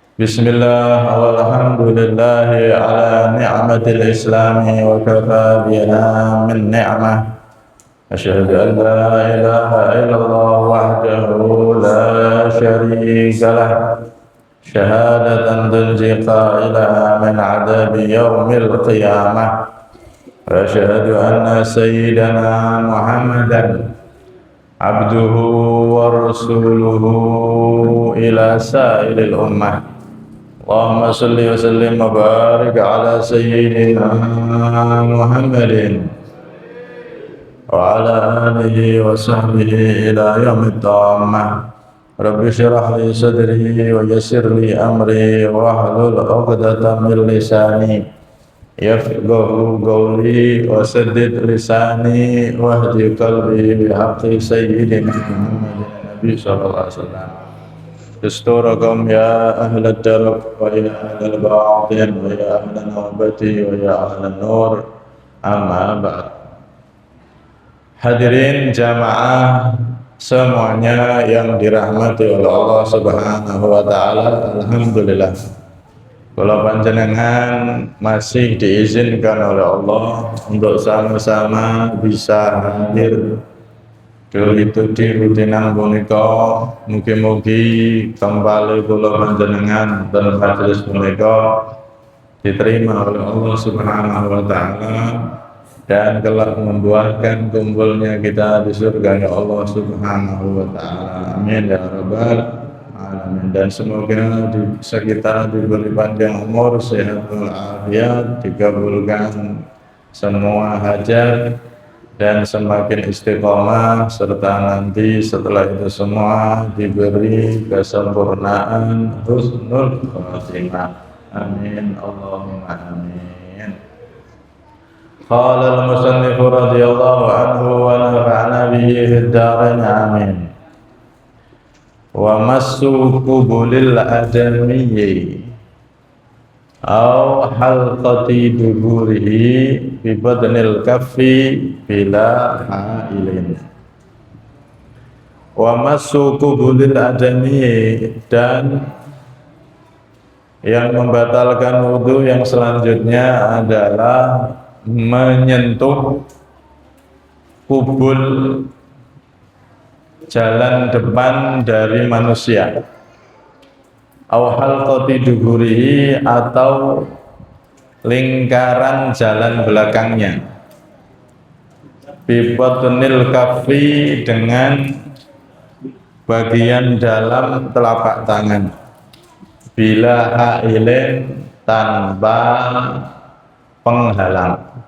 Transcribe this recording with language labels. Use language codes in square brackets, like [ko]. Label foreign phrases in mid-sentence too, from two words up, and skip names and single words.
[ar] بسم الله والحمد لله على نعمة الإسلام وكفى بها من نعمة. أشهد أن لا إله إلا الله وحده لا شريك له. شهادة تنجي قائلها من عذاب يوم القيامة. وأشهد أن سيدنا محمدا عبده ورسوله إلى سائل الأمة. اللهم صل وسلم وبارك على سيدنا محمد وعلى آله وصحبه إلى يوم الضمة. رب اشرح لي صدري ويسر لي أمري واحلل عقدة من لساني يفقهوا قولي وسدد لساني واهد قلبي بحق سيدنا محمد النبي صلى الله عليه وسلم. دستوركم يا أهل الدرب ويا أهل البعد ويا أهل النوبة ويا أهل النور أما بعد. [id] Hadirin jamaah semuanya yang dirahmati oleh Allah [ar] سبحانه وتعالى, [id] alhamdulillah. Kalau panjenengan masih diizinkan oleh Allah untuk sama-sama bisa hadir itu di rutinan punika, mugi-mugi kembali [jv] kula panjenengan [id] dan majelis punika diterima oleh Allah [ar] سبحانه وتعالى [id] dan kelak membuahkan kumpulnya kita di surga Allah [ar] سبحانه وتعالى. آمين يا رب العالمين. [id] Dan semoga kita diberi panjang umur, sehat walafiat, dikabulkan semua hajat dan semakin istiqomah, serta nanti setelah itu semua diberi kesempurnaan [ar] حسن الخاتمة. آمين اللهم آمين. قال المصنف رضي الله عنه ونفعنا به في الدارين آمين. ومس قبل الآدمي أو حلقة دبره ببطن الكف بلا حائل. ومس قبل الآدمي, [id] dan yang membatalkan wudu yang selanjutnya adalah menyentuh kubul jalan depan dari manusia, [ar] أو حلقة دبره, [id] atau lingkaran jalan belakangnya, [ar] ببطن الكف, [id] dengan bagian dalam telapak tangan, [ar] بلا حائل, [id] tanpa penghalang.